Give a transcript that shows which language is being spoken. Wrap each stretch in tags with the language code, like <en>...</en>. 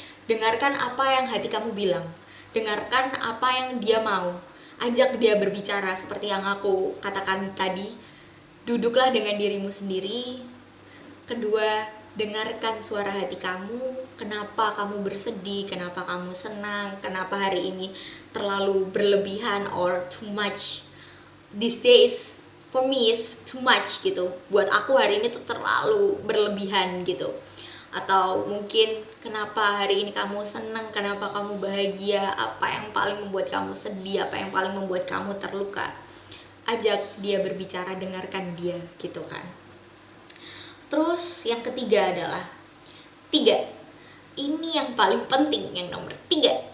<id>Dengarkan apa yang hati kamu bilang, dengarkan apa yang dia mau, ajak dia berbicara seperti yang aku katakan tadi. Duduklah dengan dirimu sendiri. Kedua, dengarkan suara hati kamu. Kenapa kamu bersedih, kenapa kamu senang, kenapa hari ini terlalu berlebihan</id> <en>or too much. These days for me is too much gitu.</en> <id>Buat aku hari ini tuh terlalu berlebihan gitu. Atau mungkin kenapa hari ini kamu senang, kenapa kamu bahagia, apa yang paling membuat kamu sedih, apa yang paling membuat kamu terluka. Ajak dia berbicara, dengarkan dia gitu kan. Terus yang ketiga adalah ini yang paling penting, yang nomor 3.</id>